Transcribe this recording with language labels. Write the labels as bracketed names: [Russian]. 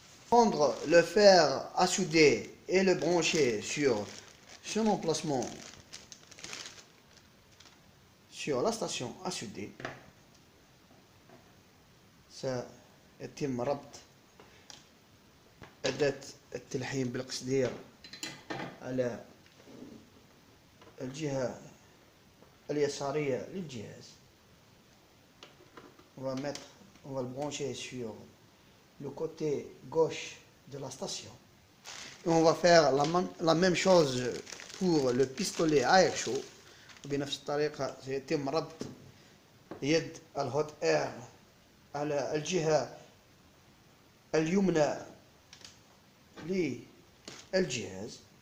[French] Prendre le fer à souder et le brancher sur son emplacement sur la station à souder. [Arabic] سيتم ربط أداة التلحيم بالقصدير على الجهة اليسارية للجهاز. [French] On va le brancher sur le côté gauche de la station. Et on va faire la même chose pour le pistolet à air chaud. [Arabic] بنفس الطريقة سيتم ربط يد الهوت اير على الجهة اليمنى للجهاز.